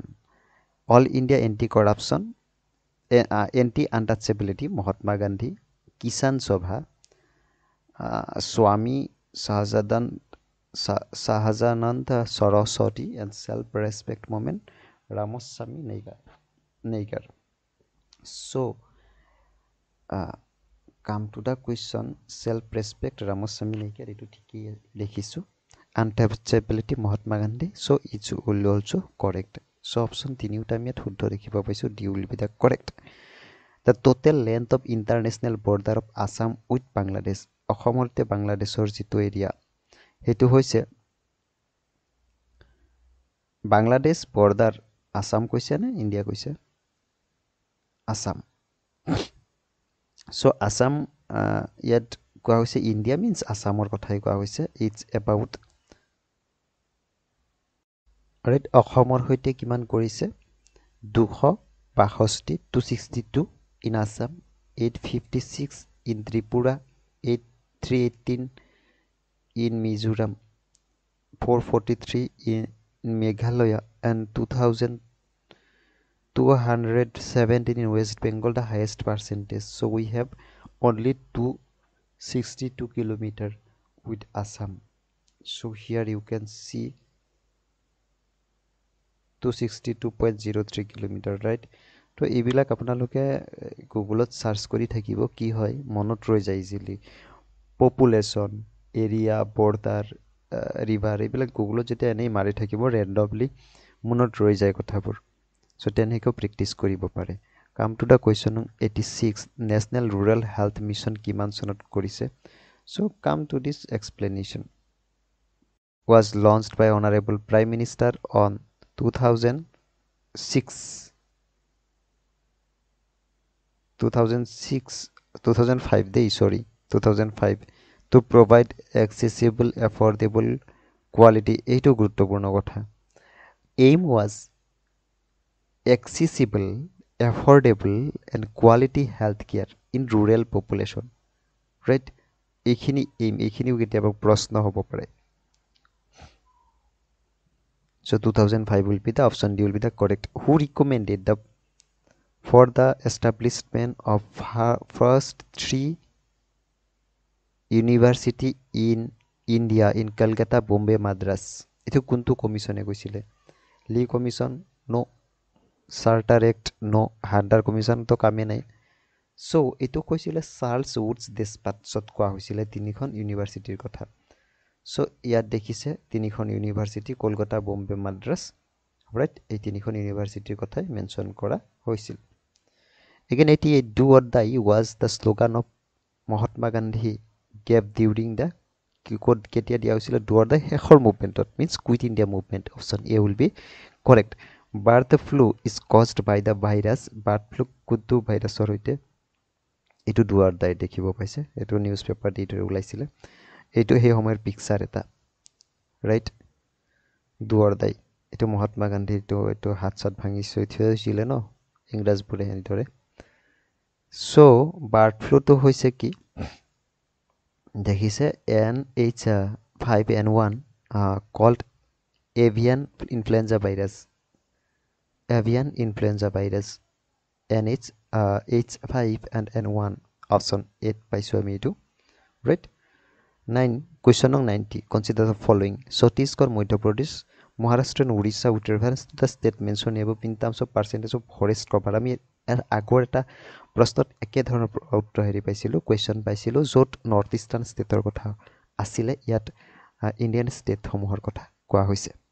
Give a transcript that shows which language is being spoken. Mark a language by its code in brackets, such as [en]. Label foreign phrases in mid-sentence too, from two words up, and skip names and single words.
[en] All India Anti-Corruption, Anti-Untouchability, Mahatma Gandhi, Kisan Sabha, Swami Sahajanand Saraswati, and Self-Respect Movement, Ramaswamy Naigar. So, come to the question, self-respect Ramaswamy Naigar, [as] ইটো ঠিকে লিখিছু, [en] untouchability Mahatma Gandhi, so it will also correct. [as] So option 3 টা আমি শুদ্ধ দেখিব পাইছো, [en] D will be the correct. The total length of international border of Assam with Bangladesh, [as] অসমতে বাংলাদেশৰ যিটো এৰিয়া সেইটো হৈছে, [en] Bangladesh border [as] আসাম কৈছে নে ইণ্ডিয়া কৈছে, আসাম। চ' আসাম ইয়াত কোৱা হৈছে, [en] India means [as] আসামৰ কথাই কোৱা হৈছে। [en] It's about, right, [as] অসমৰ সৈতে কিমান কৰিছে, [en] 262, 262 in Assam, 856 in Tripura, 318 in Mizoram, 443 in Meghalaya, and 2217 in West Bengal, the highest percentage. So we have only 262 kilometer with Assam. So here you can see 262.03 kilometer, right? [as] তো এইবিলাক আপোনালোকে গুগলত সাৰ্চ কৰি থাকিব, কি হয় মনত ৰৈ যায় ইজিলি। [en] population, area, border, river, [as] এইবিলাক গুগলত যেতিয়া এনেই মাৰি থাকিব ৰেণ্ডমলি মনত ৰৈ যায় কথাবোৰ। চ' তেনেকৈও প্ৰেক্টিছ কৰিব পাৰে। [en] come to the question 86, National Rural Health Mission [as] কিমান চনত কৰিছে। [en] So come to this explanation. was launched by Honorable Prime Minister on 2006 2005 to provide accessible, affordable, quality, [as] এইটো গুৰুত্বপূৰ্ণ কথা। [en] aim was accessible, affordable and quality health care in rural population, right? [as] এইখিনিও কেতিয়াবা প্ৰশ্ন হ'ব পাৰে। [en] So 2005 will be the option D will be the correct. Who recommended the for the establishment of first 3 university in India in Calcutta, Bombay, Madras? [as] Etu kuntu commission e goisile? Lee commission no, Charter Act no, Hunter commission to kame nai. So etu কৈছিলে চার্লস উডস ডেসপাচত কোৱা হৈছিলে তিনিখন ইউনিভাৰ্চিটিৰ কথা। সো ইয়াত দেখিছে তিনিখন ইউনিভাৰ্চিটি কলকাতা, বম্বে, মাদ্ৰাছ, ৰাইট? এই তিনিখন ইউনিভাৰ্চিটিৰ কথাই মেনশন কৰা হৈছিল। [en] Again 88, do or die was the slogan of Mahatma Gandhi gave during the [as] কেতিয়া দিয়া হৈছিল? [en] do or die [as] শেষৰ মুভমেণ্টত, [en] means quit India movement. Option A will be correct. Bird flu is caused by the virus. Bird flu [as] কোনটো ভাইৰাছৰ হৈতে? এইটো [en] do or die [as] দেখিব পাইছে, এইটো [en] news paper [as] দি ওলাইছিলে। এইটো সেই সময়ৰ পিকচাৰ এটা, ৰাইট? [en] do or die [as] এইটো মহাত্মা গান্ধী এইটো হাত চাত ভাঙি থৈছিলে ন ইংৰাজবোৰে এনেদৰে। সো বাৰ্ড ফ্লুটো হৈছে কি দেখিছে NH5N1 [en] called avian influenza virus, avian influenza virus NH5N1 [as] option 8 পাইছো আমি এইটো, [en] right? 9 question on 90, consider the following: Chhattisgarh, Madhya Pradesh, Maharashtra and Odisha would reference to the state mentioned above in terms of percentage of forest cover. [as] আমি এর আগৰ এটা প্ৰশ্নত একে ধৰণৰ উত্তৰ হেৰি পাইছিলো, কুৱেশ্যন পাইছিলো য'ত [en] North Eastern [as] ষ্টেটৰ কথা আছিলে, ইয়াত ইণ্ডিয়ান ষ্টেটসমূহৰ কথা কোৱা হৈছে।